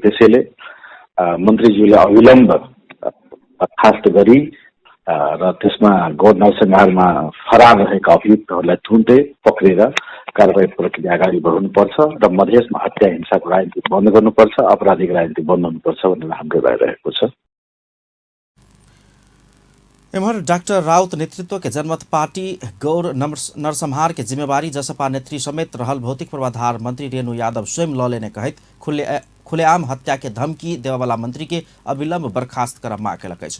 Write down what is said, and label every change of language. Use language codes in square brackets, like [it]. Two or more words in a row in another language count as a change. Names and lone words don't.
[ne] त्यसैले मन्त्रीज्यूले अविलम्ब बर्खास्त गरी र त्यसमा गौर नरसंहारमा फरार रहेका अभियुक्तहरूलाई तुरुन्तै पक्रेर कारबाही प्रक्रिया अगाडि बढाउनुपर्छ र मधेसमा हत्या हिंसाको राजनीति बन्द गर्नुपर्छ, आपराधिक राजनीति बन्द हुनुपर्छ भन्ने हाम्रो राय रहेको छ। [mai] एमहर डॉक्टर राउत नेतृत्व के जनमत पार्टी गौर नरसंहार के जिम्मेवारी जसपा नेत्री समेत रहल भौतिक पूर्वाधार मंत्री रेणु यादव स्वयं लऽ लेने कहैत खुलेआम हत्या के धमकी देवाला मंत्री के अविलंब बर्खास्त कर माग केलक अछि।